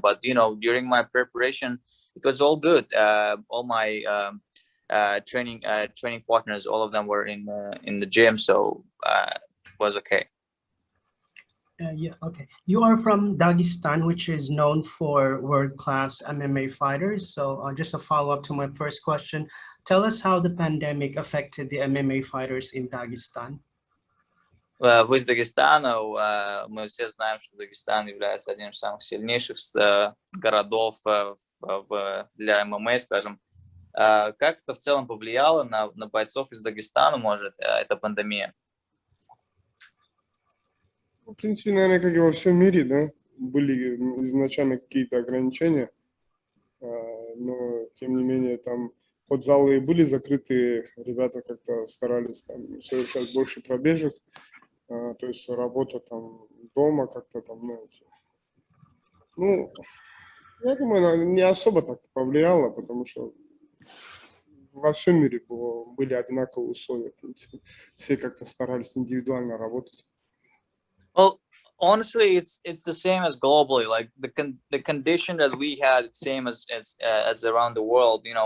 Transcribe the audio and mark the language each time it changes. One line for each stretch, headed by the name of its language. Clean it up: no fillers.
English: But, during my preparation, it was all good. All my training partners, all of them were in the gym, so it was okay. Yeah, okay. You are from Dagestan, which is known for world-class MMA fighters. So just a follow-up to my first question. Tell us how the pandemic affected the MMA fighters in Dagestan.
Russian: Вы из Дагестана. Мы все знаем, что Дагестан является одним из самых сильнейших городов для ММА, скажем. Как это в целом повлияло на бойцов из Дагестана, может, эта пандемия? В принципе, наверное, как и во всем мире, да, были изначально какие-то ограничения, но, тем не менее, там спортзалы были закрыты, ребята как-то старались там совершать больше пробежек, то есть работа там дома как-то там, я думаю, не особо так повлияло, потому что во всем мире были одинаковые условия, в принципе, все как-то старались индивидуально работать.
English: Well, honestly, it's the same as globally. Like the condition that we had, it's same as around the world.